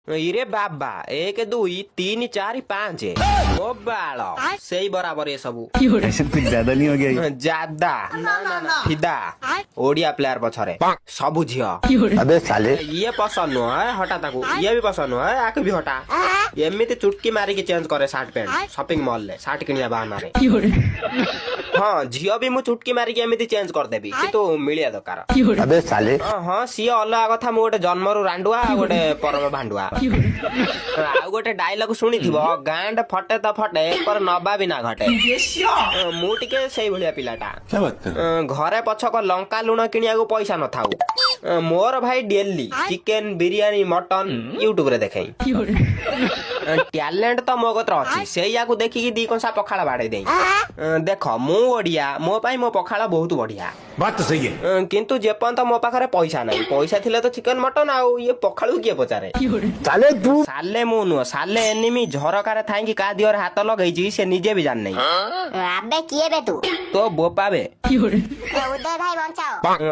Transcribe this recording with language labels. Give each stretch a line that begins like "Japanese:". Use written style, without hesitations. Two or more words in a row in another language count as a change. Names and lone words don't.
Odia: ଇରେ ବାବା 1 2 3 4 5 ମୋ ବାଳ ସେଇ ବରାବର ଏ ସବୁ
Hindi: ऐसे कुछ ज्यादा नहीं हो गया ये?
Odia: ଜାଦା ନା ଫିଦା ଓଡିଆ ପ୍ଲେୟାର ପଛରେ ସବୁ ଝିଅ
Hindi: अबे साले
Odia: ଇଏ ପସନ୍ଦ ନୁହଁ ହଟା ତାକୁ ଇଏ ବି ପସନ୍ଦ ନୁହଁ ଆକୁ ବି ହଟା ଏମିତି ଚୁଟକି ମାରିକି ଚେଞ୍ଜ କରେ ସାର୍ଟ ପ୍ୟାଣ୍ଟ ସପିଂ ମଲ୍ ରେ ସାର୍ଟ କିଣିବା ବାହାନାରେ ହଁ ଝିଅ ବି ମୁଁ ଚୁଟକି ମାରିକି ଏମିତି ଚେଞ୍ଜ କରିଦେବି କିନ୍ତୁ ମିଳିବା ଦରକାର
Hindi: अबे साले
Odia: ହଁ ସିଏ ଅଲଗା କଥା ମୁଁ ଗୋଟେ ଜନ୍ମରୁ ରାଣ୍ଡୁଆ ଆଉ ଗୋଟେ ପରମ ଭାଣ୍ଡୁଆ ଆଉ ଗୋଟେ ଡାଇଲଗ ଶୁଣିଥିବ
Hindi: गांड फटे तो फटे पर नवाबी ना घटे
Odia: ମୁଁ ଟିକେ ସେଇଭଳିଆ ପିଲାଟା
Hindi: क्या बात कर
Odia: ଘରେ ପଛକ ଲଙ୍କା ଲୁଣ କିଣିବାକୁ ପଇସା ନଥାଉ ମୋର ଭାଇ ଡେଲି ଚିକେନ ବିରିୟାନୀ ମଟନ ୟୁଟ୍ୟୁବ ରେ ଦେଖେଇ ଟ୍ୟାଲେଣ୍ଟ ତ ମୋ କତିରେ ଅଛି ସେଇଆକୁ ଦେଖିକି ଦି କଂସା ପଖାଳ ବାଡେଇ ଦେଇ ଦେଖ ମୁଁ ଓଡିଆ ମୋ ପାଇଁ ମୋ ପଖାଳ ବହୁତ ବଢିଆ
Hindi: बात तो सही है
Odia: କିନ୍ତୁ ଯେପର୍ଯ୍ୟନ୍ତ ମୋ ପାଖରେ ପଇସା ନାହିଁ ପଇସା ଥିଲେ ତ ଚିକେନ ମଟନ ଆଉ ଇଏ ପଖାଳକୁ କିଏ ପଚାରେ
Hindi: साले तू
Odia: ସାଲେ ମୁଁ ନୁହଁ ସାଲେ ଏନିମି ଝରକାରେ ଥାଇକି କାହା ଦିହରେ ହାତ ଲଗେଇଛି ସେ ନିଜେ ବି ଜାଣିନାହିଁ ଆବେ କିଏ ବେ ତୁ ତୋ ବୋପା ବେ ଉଦୟ ଭାଇ ବଞ୍ଚାଅ